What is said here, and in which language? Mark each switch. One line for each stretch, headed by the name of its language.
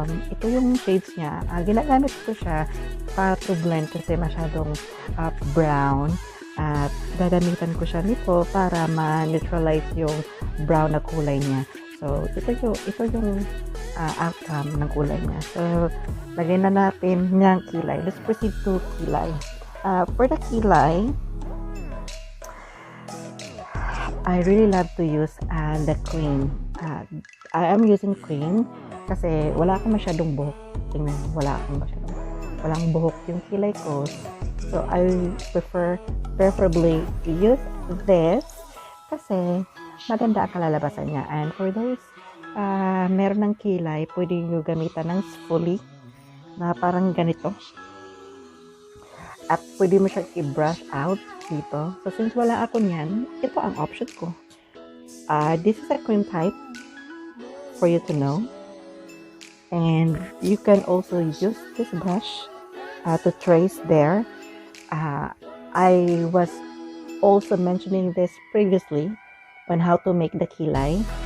Filipino: Ito yung shades niya. Ginagamit ko siya para
English: to blend
Filipino: kasi masyadong brown. At gagamitan ko siya nito para ma-neutralize yung brown na kulay niya. So, ito yung outcome ng kulay niya. So, lagay na natin niyang kilay.
English: Let's proceed to kilay. For the kilay, I really love to use the cream. I am using cream
Filipino: kasi wala akong masyadong buhok. Tingnan, walang buhok yung kilay ko.
English: So, I preferably to use this
Filipino: kasi maganda ang kalalabasan niya.
English: And for those
Filipino: meron ng kilay, pwede nyo gamitan ng spoolie na parang ganito. At pwede mo siya i-brush out dito. So, since wala ako niyan, ito ang option ko.
English: This is a cream type for you to know. And you can also use this brush to trace there. I was also mentioning this previously on how to make the kilay.